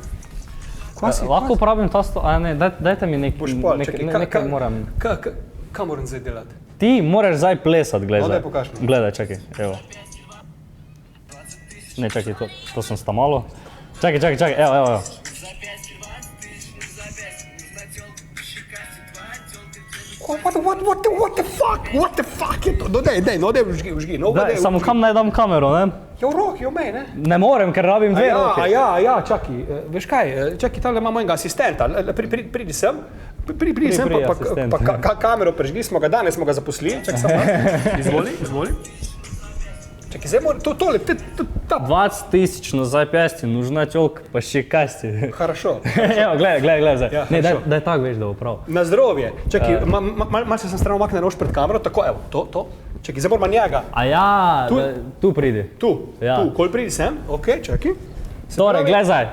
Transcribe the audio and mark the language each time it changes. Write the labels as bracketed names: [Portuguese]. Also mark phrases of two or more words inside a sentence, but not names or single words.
[Slovenian] Lahko uporabim ta sto... A ne, dajte mi nekaj moram... Kaj moram zdaj delati? Ti moraš zdaj plesati, gledaj. No, daj pokaž mi. Gledaj, čakaj, evo. Ne, čakaj, to sem sta malo. Čakaj, evo. [English] What the fuck [Slovenian] je to? No daj, vžgi. Samo kam naj dam kamero, ne? Ja, v roki, v mej, ne? Ne morem, ker rabim dve roke. Ja, čakaj, veš kaj, čakaj, tam imamo enega asistenta, pridi sem, pa kamero prežgi, danes smo ga zaposlili, čakaj sem, izvoli. Čakaj, zdaj moram, tole, ta... [Russian] 20 000 на запястье, нужна тёлка, pa še kasti. Хорошо. [Slovenian] Evo, gledaj zdaj. Ja, ne, daj tako veš, da bo prav. Na zdravje. Čakaj, malo se sem stran omakne rož pred kamero, tako, evo, to. Čakaj, zdaj moram njega. A ja, tu pridi. Tu, kol pridi sem, okej, čakaj. Torej, gledaj zdaj.